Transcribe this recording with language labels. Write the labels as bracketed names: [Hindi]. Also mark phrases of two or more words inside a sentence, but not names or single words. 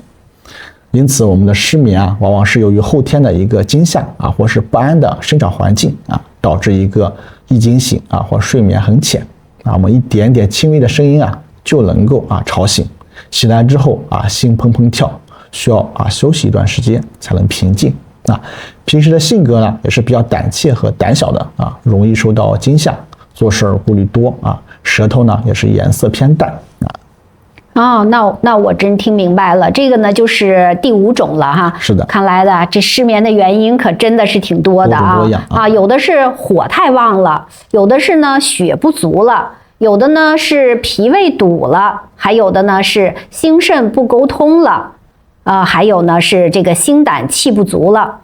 [Chinese] 因此我們的失眠往往是由於後天的一個驚嚇或是不安的生長環境導致一個一驚醒或睡眠很淺我們一點點輕微的聲音就能夠吵醒，醒來之後心砰砰跳，需要休息一段時間才能平靜。平時的性格呢也是比較膽怯和膽小的容易受到驚嚇，做事顧慮多舌頭呢也是顏色偏淡那我真聽明白了，這個呢就是第5種了哈。是的，看來的這失眠的原因可真的是挺多的有的是火太旺了，有的是呢血不足了，有的呢是脾胃堵了，還有的呢是心腎不溝通了，還有呢是這個心膽氣不足了。